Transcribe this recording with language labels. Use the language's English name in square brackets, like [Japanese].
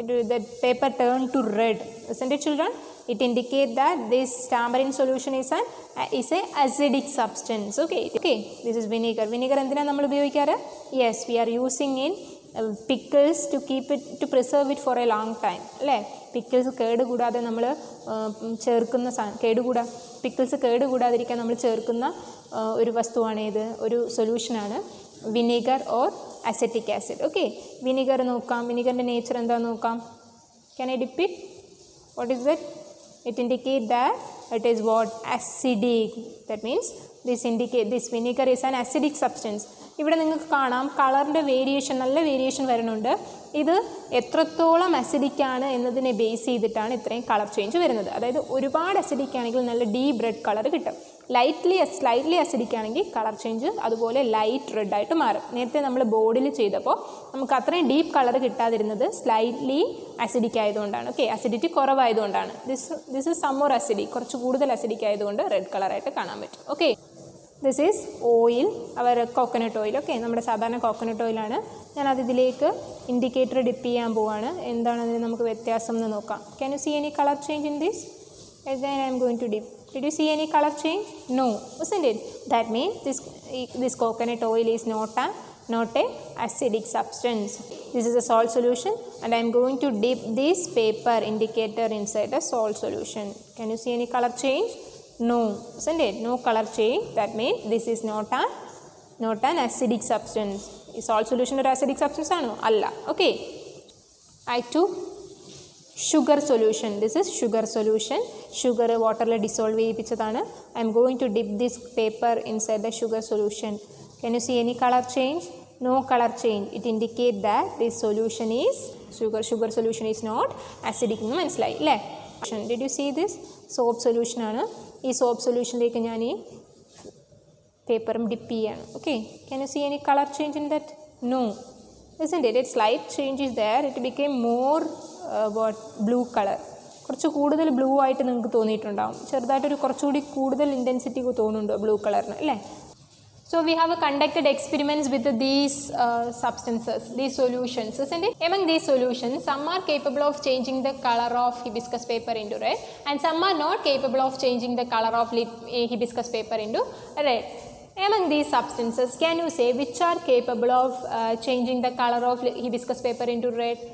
[English] The paper turned to red, isn't it, children? It indicates that this tamarind solution is a acidic substance. Okay. This is vinegar. Vinegar [Malayalam] endina nammal ubhayikkaru? [English] Yes, we are using in pickles to preserve it for a long time. [Malayalam] അല്ലേ? Pickles കേടുകൂടാതെ നമ്മൾ ചേർക്കുന്ന pickles കേടുകൂടാതിരിക്കാൻ നമ്മൾ ചേർക്കുന്ന ഒരു വസ്തുവാണ് ഇത്, ഒരു സൊല്യൂഷനാണ് vinegar or acetic acid. Okay, vinegar നോക്കാം. വിനീഗറിൻ്റെ നേച്ചർ എന്താണെന്ന് നോക്കാം. [English] Can I dip it? What is that? It indicates that it is what? Acidic. That means this vinegar is an acidic substance. [Malayalam] ഇവിടെ നിങ്ങൾക്ക് കാണാം കളറിൻ്റെ വേരിയേഷൻ, നല്ല വേരിയേഷൻ വരുന്നുണ്ട്. ഇത് എത്രത്തോളം അസിഡിക് ആണ് എന്നതിനെ ബേസ് ചെയ്തിട്ടാണ് ഇത്രയും കളർ ചേഞ്ച് വരുന്നത്. അതായത് ഒരുപാട് അസിഡിക് ആണെങ്കിൽ നല്ല ഡീപ്പ് റെഡ് കളർ കിട്ടും. സ്ലൈറ്റ്ലി അസിഡിക് ആണെങ്കിൽ കളർ ചേഞ്ച് അതുപോലെ ലൈറ്റ് റെഡ് ആയിട്ട് മാറും. നേരത്തെ നമ്മൾ ബോർഡിൽ ചെയ്തപ്പോൾ നമുക്ക് അത്രയും ഡീപ്പ് കളർ കിട്ടാതിരുന്നത് സ്ലൈറ്റ്ലി അസിഡിക് ആയതുകൊണ്ടാണ്. Okay, acidity കുറവായതുകൊണ്ടാണ്. [English] this is some more acidic, [Malayalam] കുറച്ച് കൂടുതൽ അസിഡിക് ആയതുകൊണ്ട് റെഡ് കളറായിട്ട് കാണാൻ പറ്റും. [English] Okay, this is oil, coconut oil. [Malayalam] Okay, നമ്മുടെ സാധാരണ കോക്കനട്ട് ഓയിലാണ്. ഞാനത് ഇതിലേക്ക് ഇൻഡിക്കേറ്റർ ഡിപ്പ് ചെയ്യാൻ പോവാണ്. എന്താണ് അതിന് നമുക്ക് വ്യത്യാസം എന്ന് നോക്കാം. [English] Can you see any colour change in this? Then I am going to dip. Did you see any color change? No, isn't it? That means this coconut oil is not a acidic substance. This is a salt solution and I am going to dip this paper indicator inside the salt solution. Can you see any color change? No, isn't it? No color change. That means this is not an acidic substance. Is salt solution or acidic substance? No, [Malayalam] alla. [English] Okay. I took sugar solution. This is sugar solution. Sugar water [Malayalam] la dissolve cheyipichadana. [English] I am going to dip this paper inside the sugar solution. Can you see any color change? No color change. It indicates that this solution is sugar solution is not acidic [Malayalam] nu manasilayi alle. [English] Did you see this? Soap solution [Malayalam] aanu. Ee soap solution like njan ee paper dip cheyanu. [English] Okay, can you see any color change in that? No, isn't it? Its slight change is there. It became more blue colour, [Malayalam] കുറച്ച് കൂടുതൽ blue ആയിട്ട് നിങ്ങൾക്ക് തോന്നിയിട്ടുണ്ടാകും. ചെറുതായിട്ടൊരു കുറച്ചുകൂടി കൂടുതൽ intensity തോന്നുന്നുണ്ടോ blue കളറിന്, അല്ലേ? [English] So we have conducted experiments with these substances, these solutions, isn't it? Among these solutions, some are capable of changing the color of hibiscus paper into red and some are not capable of changing the color of hibiscus paper into red. Among these substances, can you say which are capable of changing the color of hibiscus paper into red?